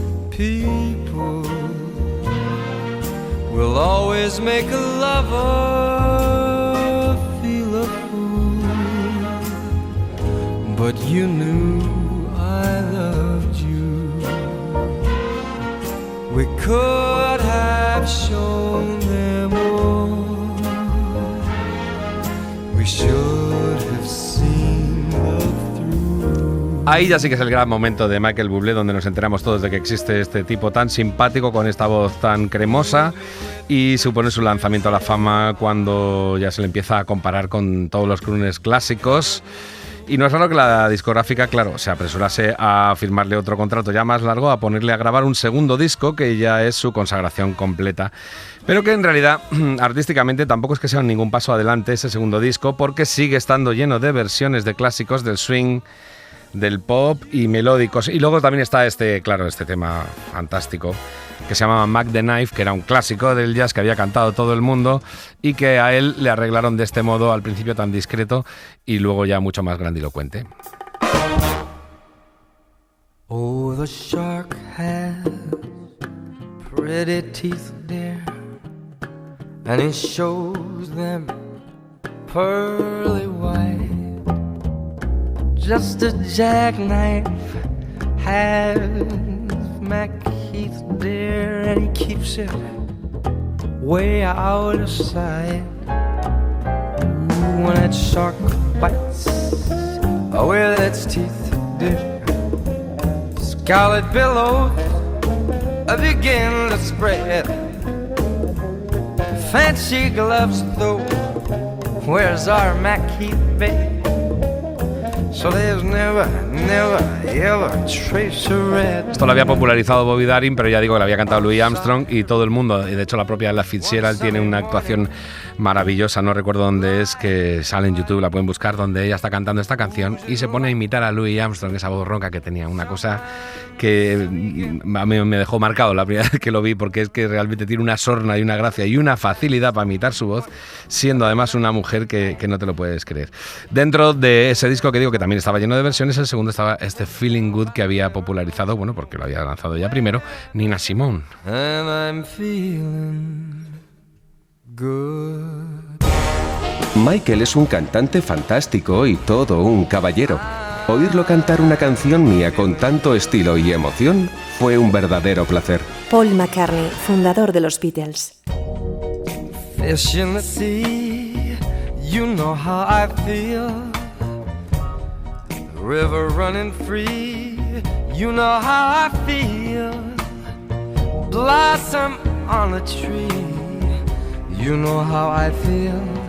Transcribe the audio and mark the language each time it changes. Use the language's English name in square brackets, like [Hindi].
[English] People will always make a lover feel a fool, but you knew I loved you. We could have shown them all. We should have seen the through. [Spanish] Ahí ya sí que es el gran momento de Michael Bublé, donde nos enteramos todos de que existe este tipo tan simpático, con esta voz tan cremosa, y supone su lanzamiento a la fama cuando ya se le empieza a comparar con todos los crooners clásicos. Y no es raro que la discográfica, claro, se apresurase a firmarle otro contrato ya más largo, a ponerle a grabar un segundo disco, que ya es su consagración completa. Pero que en realidad, artísticamente, tampoco es que sea ningún paso adelante ese segundo disco, porque sigue estando lleno de versiones de clásicos del swing, del pop y melódicos. Y luego también está este tema fantástico, que se llamaba Mac the Knife, que era un clásico del jazz que había cantado todo el mundo y que a él le arreglaron de este modo, al principio tan discreto y luego ya mucho más grandilocuente. [English] Oh, the shark has pretty teeth, dear, and he shows them pearly white. Just a jackknife has Mac Heath, dear, and he keeps it way out of sight. When that shark bites with its teeth, dear, scarlet billows begin to spread. Fancy gloves, though, where's our Mac Heath, babe? So there's never, ever trace of red. [Spanish] Esto lo había popularizado Bobby Darin, pero ya digo que lo había cantado Louis Armstrong y todo el mundo. Y de hecho la propia Ella Fitzgerald tiene una actuación maravillosa, no recuerdo dónde es, que sale en YouTube, la pueden buscar, donde ella está cantando esta canción y se pone a imitar a Louis Armstrong, esa voz ronca que tenía, una cosa que a mí me dejó marcado la primera vez que lo vi, porque es que realmente tiene una sorna y una gracia y una facilidad para imitar su voz, siendo además una mujer que no te lo puedes creer. Dentro de ese disco que digo que también estaba lleno de versiones, el segundo estaba este Feeling Good que había popularizado, bueno, porque lo había lanzado ya primero, Nina Simone. [English] And I'm feeling good. [Spanish] Michael es un cantante fantástico y todo un caballero. Oírlo cantar una canción mía con tanto estilo y emoción fue un verdadero placer. Paul McCartney, fundador de los Beatles. [English] Fish in the sea, you know how I feel. river running free. You know how I feel. Blossom on a tree. You know how I feel.